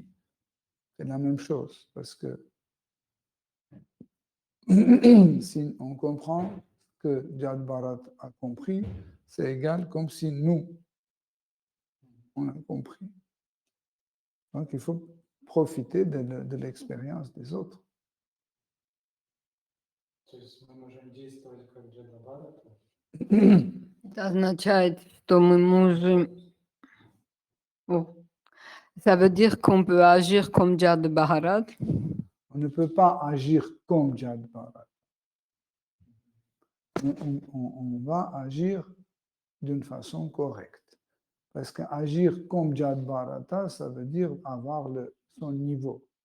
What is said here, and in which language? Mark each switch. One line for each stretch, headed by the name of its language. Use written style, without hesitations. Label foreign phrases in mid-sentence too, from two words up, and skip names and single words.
French: C'est la même chose, parce que si on comprend que Jad Bharat a compris, c'est égal comme si nous, on a compris. Donc il faut profiter de l'expérience des autres.
Russian: Это означает, что мы можем...
French: Ça veut dire qu'on peut agir comme Jad Bharat. On ne peut pas agir comme Jad Bharat. On va agir d'une façon correcte. Parce qu'agir comme Jad Bharata, ça veut dire avoir son niveau.